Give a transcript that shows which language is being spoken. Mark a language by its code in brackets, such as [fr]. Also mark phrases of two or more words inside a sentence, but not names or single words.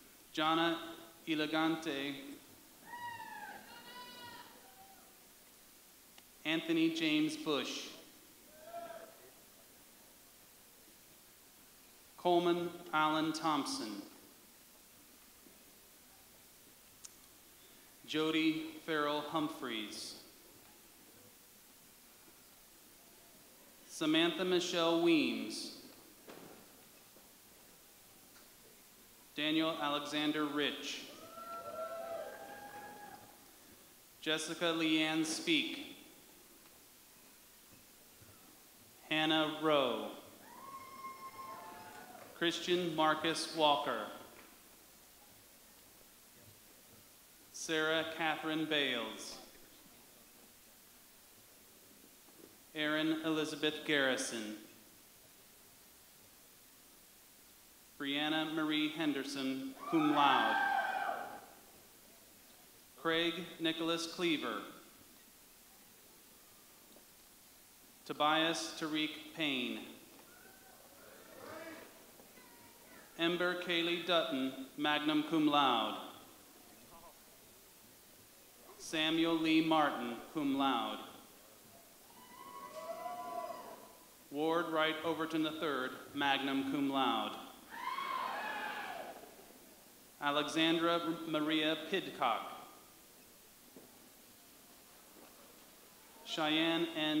[en] Jana Elegante, Anthony James Bush, Coleman Allen Thompson, Jody Farrell Humphreys, Samantha Michelle Weems, Daniel Alexander Rich, Jessica Leanne Speak, Hannah Rowe, Christian Marcus Walker, Sarah Catherine Bales, Erin Elizabeth Garrison, Brianna Marie Henderson, [la] cum laude, [en] Craig Nicholas Cleaver, Tobias Tariq Payne, Ember Kaylee Dutton, [la] magna cum laude, [en] Samuel Lee Martin, [la] cum laude, [en] Ward Wright Overton III, [la] magna cum laude, [en] Alexandra Maria Pidcock, Cheyenne N.